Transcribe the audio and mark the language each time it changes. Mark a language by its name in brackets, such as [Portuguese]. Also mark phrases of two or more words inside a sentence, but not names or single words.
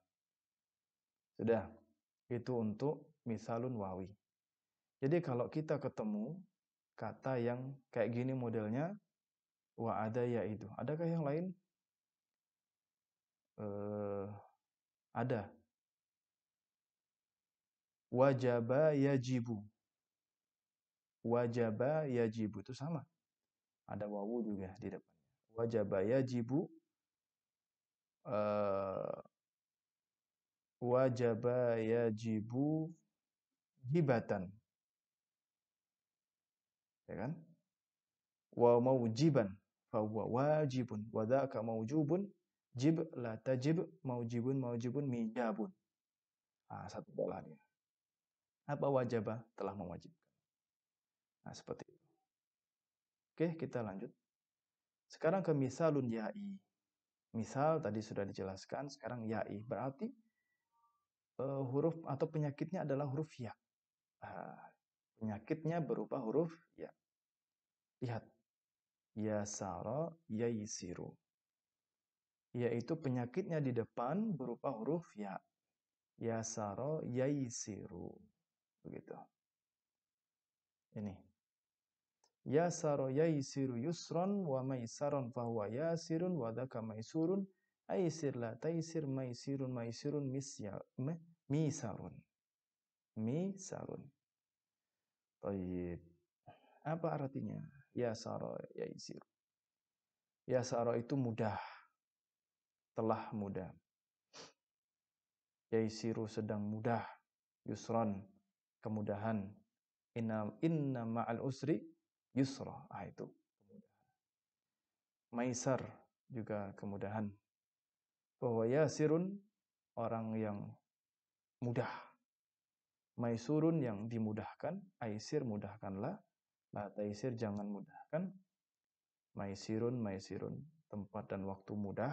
[Indonesian] Sudah, itu untuk [Arabic] مثال واوي. [Indonesian] Jadi kalau kita ketemu kata yang kayak gini modelnya, wa ada ya itu. Adakah yang lain? Ada. [Arabic] وجب يجب. وجب يجب [Indonesian] itu sama. Ada wawu juga di depannya. [Arabic] وجب يجب وجب يجب جبة. [Indonesian] Ya kan? [Arabic] وموجبا. فهو واجب. وذاك موجوب جب لا تجب. موجب ميجاب. [Indonesian] Satu pola dia. Apa wajaba? Telah mewajibkan. Nah, seperti itu. Oke, kita lanjut. Sekarang ke [Arabic] مثال يائي. [Indonesian] Misal tadi sudah dijelaskan, sekarang ya'i. Berarti huruf atau penyakitnya adalah huruf ya. Penyakitnya berupa huruf ya. Lihat. [Arabic] يسر ييسر. [Indonesian] Yaitu penyakitnya di depan berupa huruf ya. [Arabic] يسر ييسر. [Indonesian] Begitu. Ini. [Arabic] يسر ييسر يسرا وميسرا فهو ياسر وذاك ميسور. أيسر لا تيسر ميسر ميسار. Misarun. Taib. [Indonesian] Apa artinya? [Arabic] يسر ييسر. [Indonesian] Yasara itu mudah. Telah mudah. Yaisiru sedang mudah. Yusron, kemudahan. [Arabic] إن مع العسر يسرا. [Indonesian] Itu kemudahan. Maisar juga kemudahan. Bahwa yasirun, orang yang mudah. Maisurun yang dimudahkan. Aisir mudahkanlah. [Arabic] لا تيسر [Indonesian] jangan mudahkan. Maisirun, tempat dan waktu mudah.